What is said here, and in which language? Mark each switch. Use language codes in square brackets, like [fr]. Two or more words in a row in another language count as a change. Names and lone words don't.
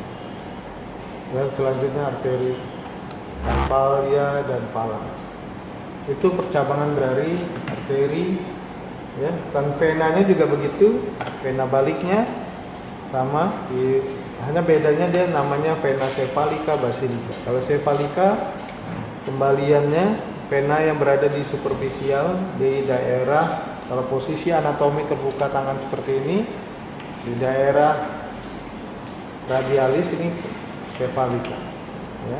[id] Dan selanjutnya arteri carpalia dan phalanx. Itu percabangan dari arteri, ya. Dan venanya juga begitu, vena baliknya, sama, hanya bedanya dia namanya vena cephalica basilica. Kalau cephalica kembaliannya vena yang berada di superficial di daerah, kalau posisi anatomi terbuka tangan seperti ini di daerah radialis ini cephalica ya.